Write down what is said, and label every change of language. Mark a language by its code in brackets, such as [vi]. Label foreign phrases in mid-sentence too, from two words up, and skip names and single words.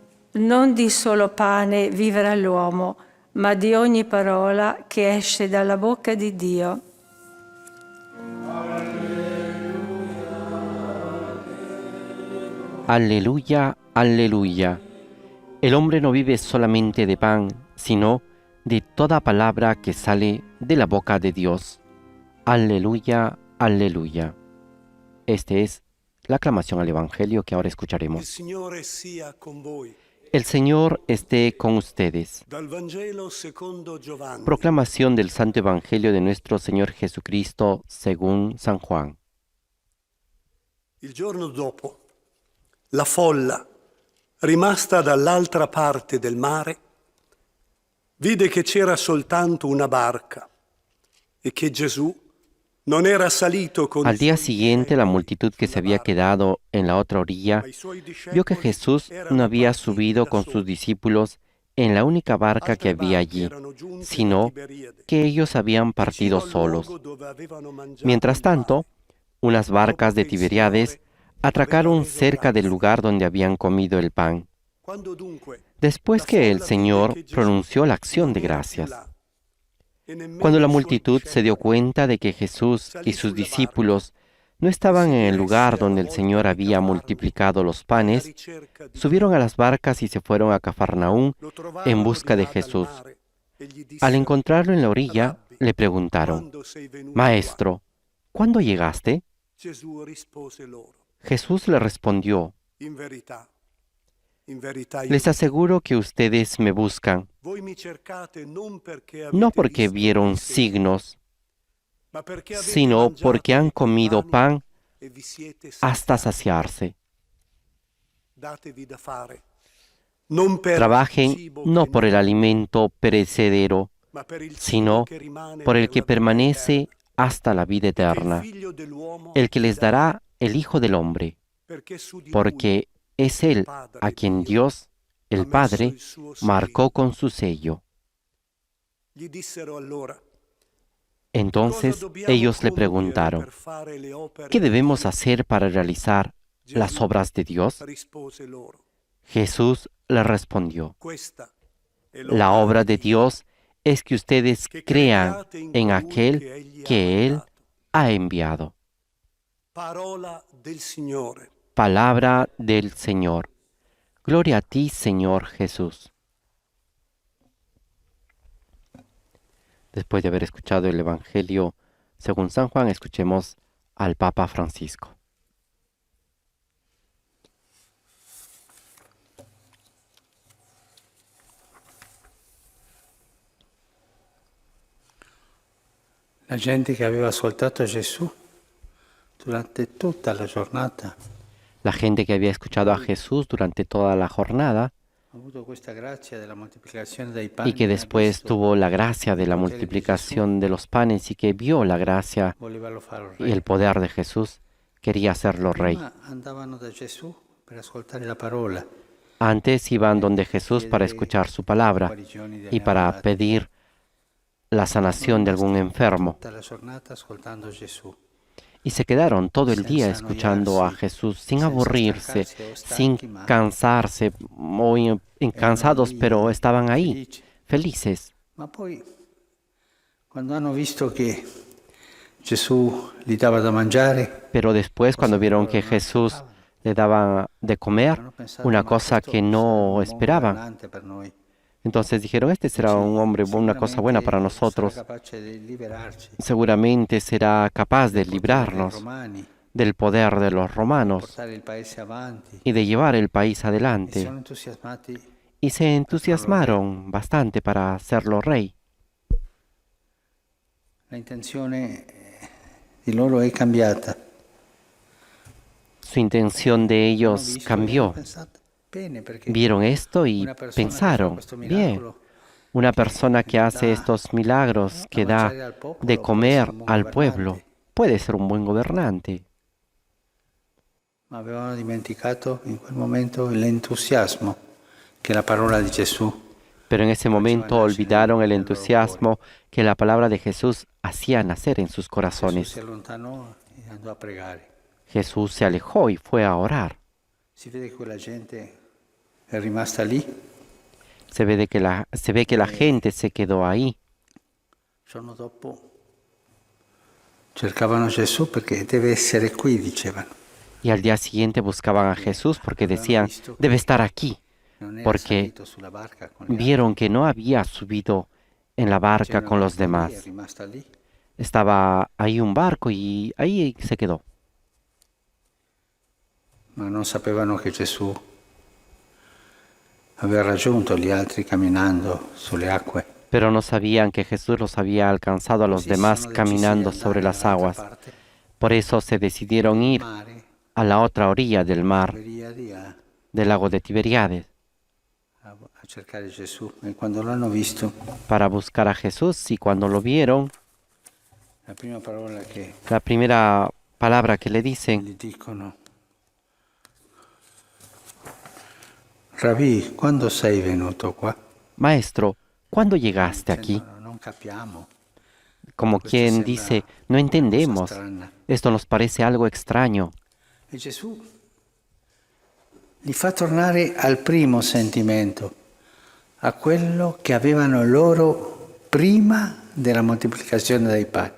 [it] Non di solo pane vivrà l'uomo, ma di ogni parola che esce dalla bocca di Dio. [es] Aleluya, aleluya. El hombre no vive solamente de pan, sino de toda palabra que sale de la boca de Dios. Aleluya, aleluya. Esta es la aclamación al Evangelio que ahora [it] Il [es] escucharemos. [it] Signore sia con voi. [es] El Señor esté con ustedes. [it] Dal Vangelo secondo Giovanni. [es] Proclamación del Santo Evangelio de nuestro Señor Jesucristo según San Juan. [it] Il giorno dopo, la folla, rimasta dall'altra parte del mare, vide che c'era soltanto una barca e che Gesù non era salito con [es] Al [it] i [es] día [it] suoi [es] siguiente, la [it] discepoli [es] multitud que se [it] sulla [es] había [it] barca, [es] quedado en la otra orilla [it] ma i suoi [es] vio que [it] discepoli [es] Jesús [it] erano [es] no había [it] partiti [es] subido [it] da [es] con [it] soli. [es] sus discípulos en la única barca que [it] Altre [es] había [it] barche [es] allí, [it] erano giunte da [es] sino [it] Tiberiade, [es] que ellos habían partido [it] vicino al [es] solos. [it] luogo dove avevano mangiato [es] Mientras [it] il pane. [es] tanto, unas barcas de Tiberíades atracaron cerca del lugar donde habían comido el pan. [it] Quando dunque [es] Después [it] la [es] que el [it] folla [es] Señor [it] vide che Gesù [es] pronunció la acción [it] non [es] de [it] era più [es] gracias, [it] là, e nemmeno [es] cuando la [it] i suoi [es] multitud se dio [it] discepoli, [es] cuenta de que Jesús [it] salì [es] y sus [it] sulla barca [es] discípulos no [it] e [es] estaban [it] si [es] en el [it] diresse [es] lugar [it] alla [es] donde el [it] volta [es] Señor [it] di [es] había [it] Cafarno [es] multiplicado los [it] alla [es] panes, [it] ricerca di [es] subieron a las barcas y se fueron a Cafarnaún [it] Lo [es] en [it] trovarono [es] busca [it] di [es] de [it] là dal [es] Jesús. [it] mare e gli [es] Al [it] dissero: [es] encontrarlo en la orilla, [it] Rabbi, [es] le preguntaron, [it] quando sei venuto [es] Maestro, ¿cuándo llegaste? [it] qua? Gesù rispose loro: [es] Jesús le respondió, [it] in verità io [es] les [it] vi dico, [es] aseguro que ustedes me buscan, [it] voi mi cercate non perché [es] no [it] avete [es] porque [it] visto [es] vieron [it] dei segni, [es] signos, [it] ma perché avete [es] sino [it] mangiato [es] porque han [it] di quei [es] comido [it] pani [es] pan [it] e vi siete [es] hasta [it] saziati. [es] saciarse. [it] Datevi da fare, non per il [es] Trabajen [it] cibo [es] no [it] che [es] por el [it] muore, [es] alimento perecedero, [it] ma per il cibo [es] sino [it] che rimane [es] por el [it] per [es] que [it] la vita [es] permanece [it] eterna, [es] hasta la vida [it] e che il [es] eterna, [it] Figlio dell'uomo [es] el que [it] vi [es] les [it] darà, [es] dará el Hijo del Hombre, [it] perché su di lui [es] porque es Él a quien Dios, [it] ha [es] el [it] messo [es] Padre, [it] il suo [es] marcó [it] spirito. [es] con su sello. [it] Gli dissero allora: [es] Entonces [it] cosa dobbiamo [es] ellos le [it] compiere [es] preguntaron, [it] per fare le opere [es] ¿qué [it] di [es] debemos [it] Dio? [es] hacer para realizar las [it] Gesù [es] obras de Dios? [it] rispose loro: [es] Jesús le respondió, [it] questa è [es] la obra de Dios es que ustedes [it] che [es] crean [it] crediate in [es] en [it] colui [es] aquel [it] che egli ha [es] que Él [it] mandato. [es] ha enviado. [it] Parola del Signore. [es] Palabra del Señor. Gloria a ti, Señor Jesús. Después de haber escuchado el Evangelio según San Juan, escuchemos al Papa Francisco. [it] La gente che aveva ascoltato Gesù durante tutta la giornata [es] La gente que había escuchado a Jesús durante toda la jornada [it] ha avuto questa grazia della moltiplicazione dei [es] y [it] pani, [es] que [it] ha [es] después [it] visto [es] tuvo la gracia de [it] il [es] la [it] potere di [es] multiplicación de los panes y que vio la gracia [it] Gesù, voleva fare [es] y el poder de Jesús, quería hacerlo rey. [it] Prima andavano da Gesù per ascoltare la parola [es] Antes iban donde Jesús para escuchar su palabra [it] guarigioni [es] y para [it] ammalati. [es] pedir la sanación de algún enfermo. [it] Tutta la giornata ascoltando Gesù. [es] Y se quedaron todo el Sin día [it] annoiarse, [es] escuchando a Jesús sin [it] senza [es] aburrirse, [it] stancarsi o [es] sin [it] stanchi, ma [es] cansarse o cansados, [it] lì [es] pero estaban ahí, [it] felici. [es] felices. [it] Ma poi, quando hanno visto che Gesù gli dava da mangiare, [es] Pero después, cuando vieron que Jesús le daba de comer, [it] hanno pensato: [es] una [it] "Ma [es] cosa [it] questo [es] que [it] sarà un [es] no [it] buon [es] esperaban, [it] governante per noi. [es] entonces dijeron, este será un hombre, una cosa buena para [it] Sicuramente [es] nosotros. [it] sarà capace di liberarci [es] Seguramente será capaz de [it] dai [es] librarnos [it] romani, [es] del poder de los romanos [it] portare il paese avanti." [es] y de llevar el país [it] E [es] adelante. [it] sono entusiasmati. [es] Y se entusiasmaron bastante para hacerlo rey. [it] La intenzione di loro è cambiata. [es] Su intención de [it] Hanno [es] ellos [it] visto e hanno [es] cambió. [it] pensato: bene, perché [es] Vieron esto y [it] una persona che fa [es] pensaron, [it] questo [es] bien, [it] miracolo, [es] una persona que hace [it] da [es] estos milagros, que [it] da da mangiare al popolo, [es] de [it] può [es] comer [it] essere un buon [es] al [it] governante. [es] pueblo, puede ser un buen gobernante. [it] Ma avevano dimenticato in quel momento l'entusiasmo che la parola di Gesù [es] Pero en ese momento nacer olvidaron el [it] nel loro [es] entusiasmo que la palabra de Jesús hacía nacer en sus [it] Gesù [es] corazones. [it] si allontanò e andò a pregare. [es] Jesús se alejó y fue a orar. [it] Si vede che quella gente è rimasta lì. [es] Se ve que la gente se quedó ahí. [it] Il giorno dopo cercavano Gesù perché deve essere qui, dicevano. [es] Y al día siguiente buscaban a Jesús porque decían, debe estar aquí, [it] Non era [es] porque [it] salito sulla barca con gli altri. [es] vieron que no había subido en la barca [it] C'era [es] con [it] una [es] los [it] barca lì, è [es] demás. [it] rimasta lì. [es] Estaba ahí un barco y ahí se quedó. [it] Ma non sapevano che Gesù aveva raggiunto gli altri camminando sulle acque. [es] Pero no sabían que Jesús los había alcanzado a los [it] Così [es] demás [it] sono decisi [es] caminando [it] di [es] sobre [it] andare [es] las [it] dall'altra [es] aguas. [it] parte [es] Por eso se decidieron ir [it] del mare, [es] a la otra orilla del mar, [it] Tiberiadi, [es] del lago de Tiberíades, [it] a cercare Gesù. E quando l'hanno visto, [es] para buscar a Jesús. Y cuando lo vieron, [it] la prima parola che [es] la primera palabra que le dicen, [it] gli dicono: Rabbi, quando sei venuto qua? [es] Maestro, ¿cuándo llegaste aquí? [it] Dicendo, non capiamo. [es] Como quien dice, no entendemos, esto nos parece algo extraño. [it] E Gesù li fa tornare al primo sentimento, a quello che avevano loro prima della moltiplicazione dei pani.